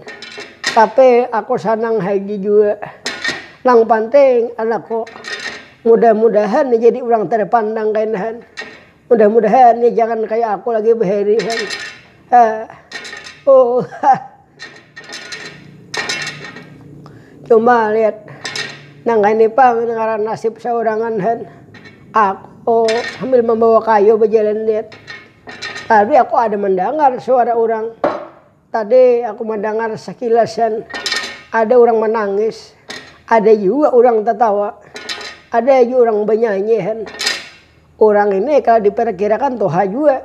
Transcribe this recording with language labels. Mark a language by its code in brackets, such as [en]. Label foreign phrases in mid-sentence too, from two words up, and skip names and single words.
[bjn] Tapi aku sanang haji juga. Nang penting anakku mudah-mudahan nih jadi orang terpandang kainahan. Mudah-mudahan nih jangan kayak aku lagi berherihan. Cuma lihat nang ini pang ngaran nasib seorangan han. [id] Aku sambil membawa kayu berjalan lihat. Tadi aku ada mendengar suara orang. Tadi aku mendengar sekilasan ada orang menangis. Ada juga orang tertawa. Ada juga orang bernyanyi. Orang ini kalau diperkirakan Tuhan juga.